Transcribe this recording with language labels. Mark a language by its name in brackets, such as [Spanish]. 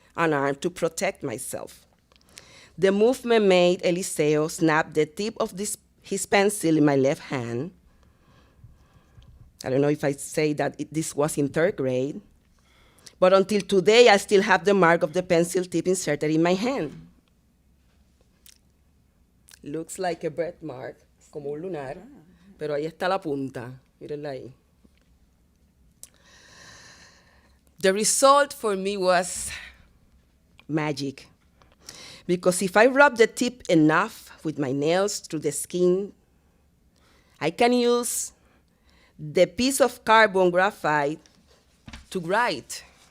[English] an arm to protect myself. The movement made Eliseo snap the tip of his pencil in my left hand. I don't know if I say that this was in 3rd grade, but until today, I still have the mark of the pencil tip inserted in my hand. Looks like a birthmark, [Spanish] como un lunar, pero ahí está la punta. Mírenla ahí. [English] The result for me was magic. Because if I rub the tip enough with my nails through the skin, I can use the piece of carbon graphite to write.